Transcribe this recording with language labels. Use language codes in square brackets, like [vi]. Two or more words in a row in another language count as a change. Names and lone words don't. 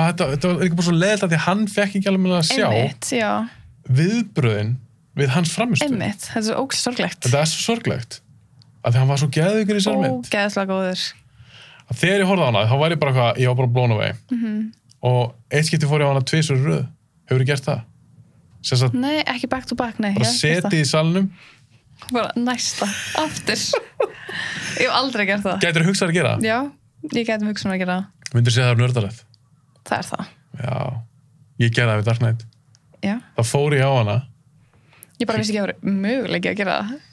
[is] þetta var ekki bara svo leiðilegt að því að hann fekk ekki alveg með að sjá viðbröðin við hans framistöð. Einmitt, þetta er svo ógeðslega sorglegt. Þetta er svo sorglegt. Að því hann var svo geðveikur í þessari mynd. Ógeðslega góður. Að þegar ég horfði á hana, þá var ég var bara [en] blown away. [is] Og eitt skipti fór ég á hana 2 í röð. Hefur þið gert það? Sessat, nei, ekki [en] back to back, [is] nei. Bara setið í salnum. Bara næsta, aftur. Ég hef aldrei gert það. Gætir þú hugsað að gera það? Já, ég gæti hugsað að gera það. Myndir segja það er nördalegt? Það er það. Já, ég gerði það við Dark Knight. Já. Þá fór ég á hana. Ég bara vissi ekki að það var möguleiki að gera það.